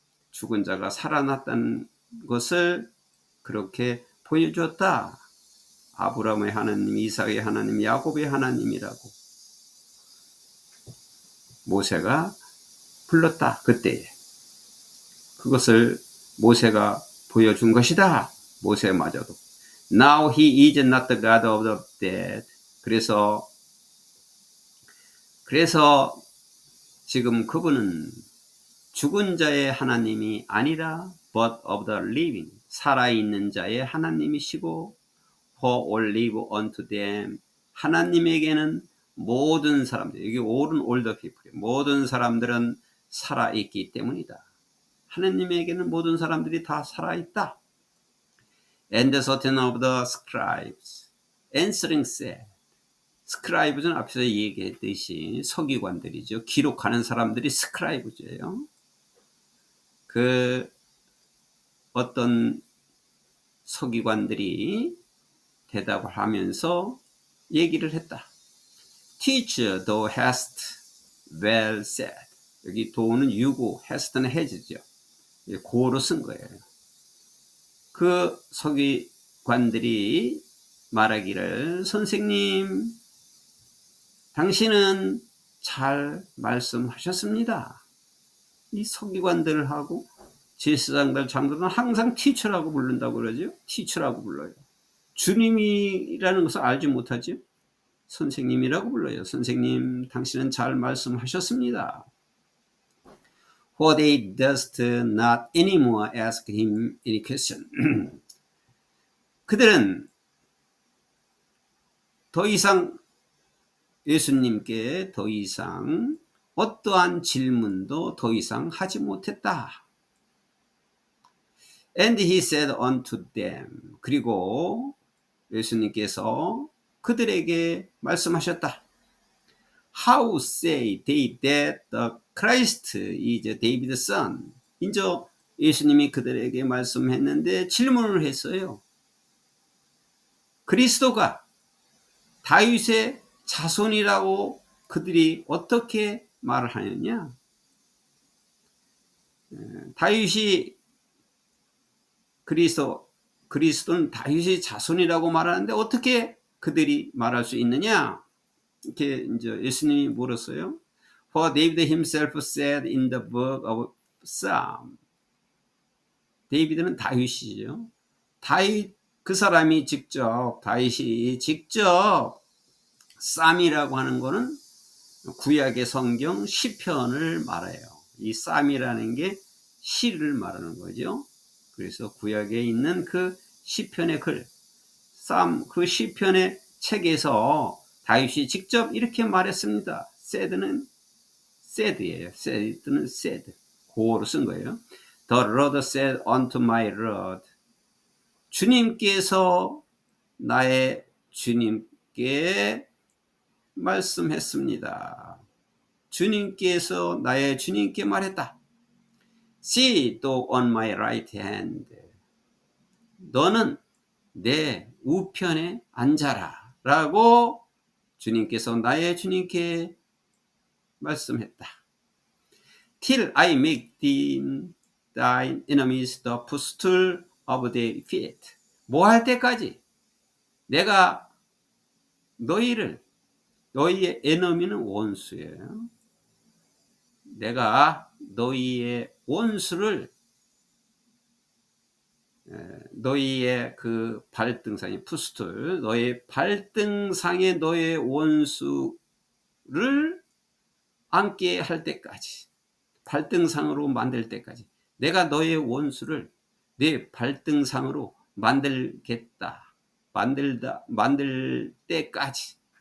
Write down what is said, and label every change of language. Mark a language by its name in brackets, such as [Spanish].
[Korean] 죽은 자가 살아났다는 것을 그렇게 보여주었다. 아브라함의 하나님, 이삭의 하나님, 야곱의 하나님이라고 모세가 불렀다. 그때에 그것을 모세가 보여준 것이다. 모세마저도 [English] Now he is not the God of the dead. [Korean] 그래서 지금 그분은 죽은 자의 하나님이 아니라 [English] but of the living, [Korean] 살아있는 자의 하나님이시고 [English] who all live unto them. [Korean] 하나님에게는 모든 사람들, 여기 all은 [English] all the people, [Korean] 모든 사람들은 살아있기 때문이다. 하나님에게는 모든 사람들이 다 살아있다. [English] And certain of the scribes answering said. [Korean] 스크라이브는 앞에서 얘기했듯이 서기관들이죠. 기록하는 사람들이 스크라이브죠. 그 어떤 서기관들이 대답을 하면서 얘기를 했다. [English] Teacher, thou hast well said. [Korean] 여기 do는 유고, hast는 has죠. 고로 쓴 거예요. 그 서기관들이 말하기를 선생님 당신은 잘 말씀하셨습니다. 이 서기관들하고 제사장들 장로는 항상 티처라고 부른다고 그러죠. 티처라고 불러요. 주님이라는 것을 알지 못하죠. 선생님이라고 불러요. 선생님 당신은 잘 말씀하셨습니다. [English] For they durst not anymore ask him any question. [Korean] 그들은 더 이상 예수님께 더 이상 어떠한 질문도 더 이상 하지 못했다. [English] And he said unto them. [Korean] 그리고 예수님께서 그들에게 말씀하셨다. [English] How say they that the Christ is David's son? [Korean] 이제 예수님이 그들에게 말씀했는데 질문을 했어요. 그리스도가 다윗의 자손이라고 그들이 어떻게 말을 하느냐? 다윗이 그리스도는 다윗의 자손이라고 말하는데 어떻게 그들이 말할 수 있느냐? 이렇게 이제 예수님이 물었어요. [English] For David himself said in the book of Psalm. [Korean] 데이비드는 다윗이죠. 다윗 그 사람이 직접 다윗이 직접 쌈이라고 하는 거는 구약의 성경 시편을 말해요. 이 쌈이라는 게 시를 말하는 거죠. 그래서 구약에 있는 그 시편의 글, 쌈 그 시편의 책에서 다윗이 직접 이렇게 말했습니다. said는 said예요. [English] said는 said. [Korean] 고어로 쓴 거예요. [English] The Lord said unto my Lord. [Korean] 주님께서 나의 주님께 말씀했습니다. 주님께서 나의 주님께 말했다. [English] Sit on my right hand. [Korean] 너는 내 우편에 앉아라. 라고 주님께서 나의 주님께 말씀했다. [English] Till I make thine enemies the footstool of their feet. [Korean] 뭐 할 때까지? 내가 너희의 에너미는 원수예요. 내가 너희의 원수를 너희의 그 발등상의 푸스툴, 너의 발등상에 너의 원수를 앉게 할 때까지, 발등상으로 만들 때까지, 내가 너의 원수를 내 발등상으로 만들겠다, 만들 때까지.